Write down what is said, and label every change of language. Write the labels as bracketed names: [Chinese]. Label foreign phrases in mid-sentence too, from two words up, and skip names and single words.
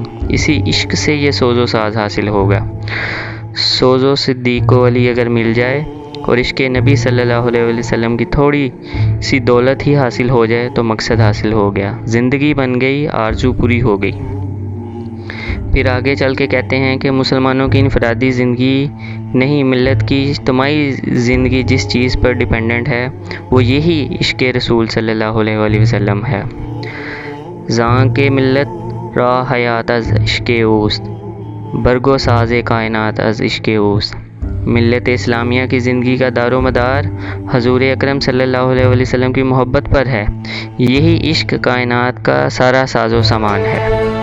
[Urdu] اسی عشق سے یہ سوز و ساز حاصل ہوگا۔ سوز و صدیق و علی اگر مل جائے اور عشق نبی [Arabic] صلی اللہ علیہ وآلہ وسلم [Urdu] کی تھوڑی سی دولت ہی حاصل ہو جائے تو مقصد حاصل ہو گیا، زندگی بن گئی، آرزو پوری ہو گئی۔ پھر آگے چل کے کہتے ہیں کہ مسلمانوں کی انفرادی زندگی نہیں، ملت کی اجتماعی زندگی جس چیز پر ڈیپینڈنٹ ہے وہ یہی عشق رسول [Arabic] صلی اللہ علیہ وآلہ وسلم [Urdu] ہے۔ [Persian] زاں کے ملت را حیات از عشق اوست، برگ و ساز کائنات از عشق اوست۔ [Urdu] ملت اسلامیہ کی زندگی کا دار و مدار حضور اکرم [Arabic] صلی اللہ علیہ وآلہ وسلم [Urdu] کی محبت پر ہے، یہی عشق کائنات کا سارا ساز و سامان ہے۔